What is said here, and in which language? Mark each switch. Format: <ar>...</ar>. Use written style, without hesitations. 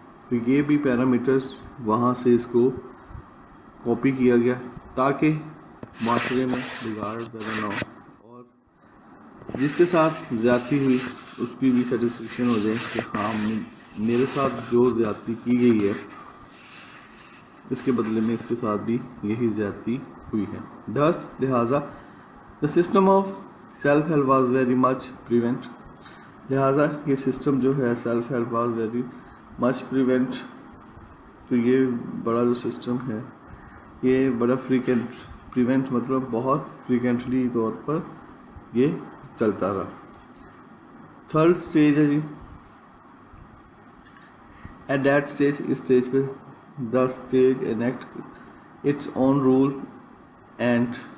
<ur>تو یہ بھی پیرامیٹرز وہاں سے اس کو کاپی کیا گیا تاکہ معاشرے میں بگاڑ پیدا نہ ہو اور جس کے ساتھ زیادتی ہوئی اس کی بھی سیٹسفیکشن ہو جائے کہ ہاں میرے ساتھ جو زیادتی کی گئی ہے اس کے بدلے میں اس کے ساتھ بھی یہی زیادتی ہوئی ہے.</ur> <en>thus</en> <ur>لہٰذا</ur> <en>the system of self help was very much prevent.</en> <ur>لہٰذا یہ سسٹم جو ہے</ur> <en>Self help was very much prevent.</en> <ur>تو یہ بڑا جو سسٹم ہے یہ بڑا پریونٹ مطلب بہت فریکوینٹلی طور پر یہ چلتا رہا. تھرڈ اسٹیج ہے جی،</ur> <en>at that stage,</en> <ur>اس stage پہ</ur> <en>the stage enact its own role and</en>